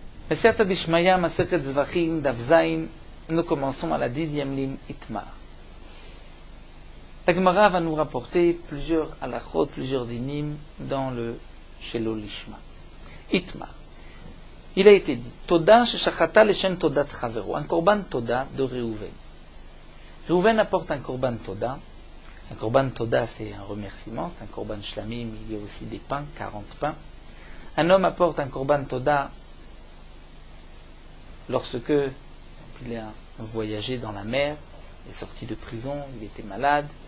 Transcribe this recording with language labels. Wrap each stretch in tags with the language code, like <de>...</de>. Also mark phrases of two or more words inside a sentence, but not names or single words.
<he>סייעתא דשמיא, מסכת זבחים, דף זיין,</he> <fr>nous commençons à la 10e ligne, Itmar. La Gemara va nous rapporter plusieurs halachot, plusieurs dinim dans le</fr> <he>שלא לשמה.</he> <fr>Itmar. Il a été dit,</fr> <he>תודה ששחטה לשם תודת חבירו,</he> <fr>un</fr> <he>קרבן תודה</he> <fr>de Reuven. Reuven apporte un</fr> <he>קרבן תודה.</he> <fr>Un</fr> <he>קרבן תודה,</he> <fr>c'est un remerciement, c'est un</fr> <he>קרבן שלמים,</he> <fr>il y a aussi des pains, 40 pains. Un homme apporte un</fr> <he>קרבן תודה</he> <fr>lorsque il a voyagé dans la mer, il est sorti de prison, il était malade.</fr>